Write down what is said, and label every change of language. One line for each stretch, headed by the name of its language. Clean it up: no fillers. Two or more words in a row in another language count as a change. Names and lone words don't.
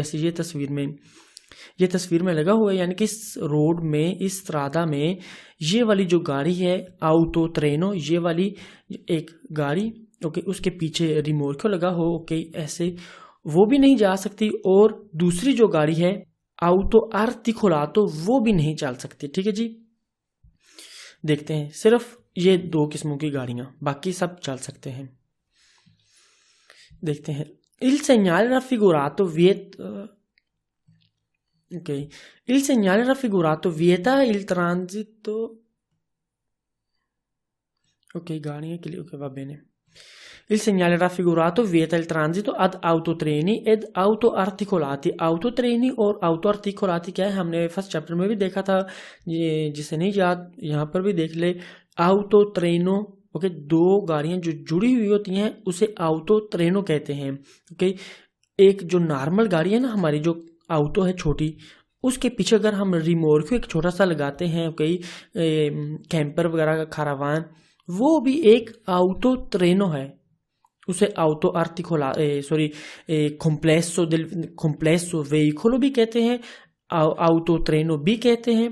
Hindi: जैसे ये तस्वीर में लगा हुआ है, यानी कि इस रोड में, इस स्ट्रादा में ये वाली जो गाड़ी है
Italian: auto treno,
Hindi: ये वाली एक गाड़ी, ओके, उसके पीछे रिमोर्को लगा हो, ओके, ऐसे वो भी नहीं जा सकती। और दूसरी जो गाड़ी है
Italian: auto articolato
Hindi: वो भी नहीं चल सकती। ठीक है जी, देखते हैं सिर्फ ये 2 किस्मों की गाड़ियां, बाकी सब चल सकते हैं। देखते हैं।
Italian: Il segnale raffigurato ok, il segnale raffigurato vieta il transito,
Hindi: ok, गाड़ियां के लिए,
Italian: ok, va bene। Il segnale raffigurato vieta il transito ad autotreni ed autoarticolati।
Hindi: autotreni और autoarticolati क्या है? हमने
English: first chapter
Hindi: में भी देखा था, ये जिसे नहीं याद यहाँ पर भी देख ले।
Italian: auto treno,
Hindi: ओके, 2 गाड़ियां जो जुड़ी हुई होती हैं उसे
Italian: auto treno
Hindi: कहते हैं। ओके, एक जो नॉर्मल गाड़ी है ना हमारी, जो ऑटो है छोटी, उसके पीछे अगर हम रिमोर्को एक छोटा सा लगाते हैं, ओके, कैंपर वगैरह का खारावान, वो भी एक
Italian: auto treno
Hindi: है, उसे
Italian: auto articola complesso veicolo
Hindi: भी कहते हैं,
Italian: auto treno
Hindi: भी कहते हैं।